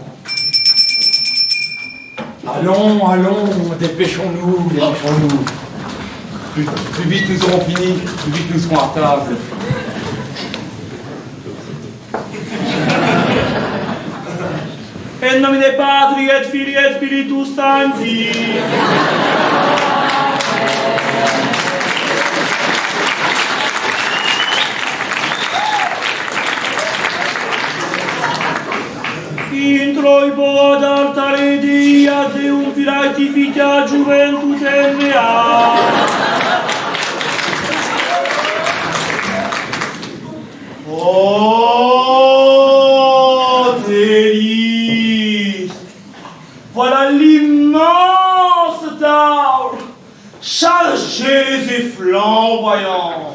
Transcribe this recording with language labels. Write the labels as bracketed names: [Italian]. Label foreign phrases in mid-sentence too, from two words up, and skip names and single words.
[French] Allons, allons, dépêchons-nous, dépêchons-nous. Plus vite nous aurons fini, plus vite nous serons à table. [Latin] En nomine Patri et Filii et Spiritus Sancti. Introibo ad altare Dei ad Deum Gratifica Juventutem mea. [French] Oh, délice! Voilà l'immense table, chargée et flamboyante.